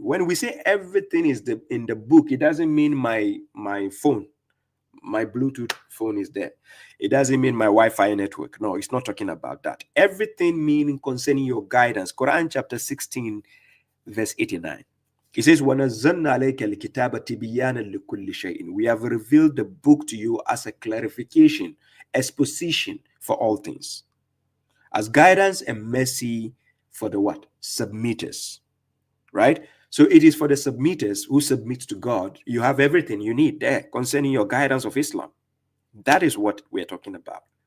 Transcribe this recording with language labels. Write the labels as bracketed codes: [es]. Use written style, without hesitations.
[en] When we say everything is in the book, it doesn't mean my phone, my Bluetooth phone is there. It doesn't mean my Wi-Fi network. No, it's not talking about that. Everything meaning concerning your guidance. Quran chapter 16, verse 89. He says, [ar] وَنَزَّلْنَا عَلَيْكَ الْكِتَابَ تِبِيَانًا لِكُلِّ شَيْءٍ. [en] We have revealed the book to you as a clarification, exposition for all things, as guidance and mercy for the what? Submitters, right? So it is for the submitters who submit to God. You have everything you need there concerning your guidance of Islam. That is what we're talking about.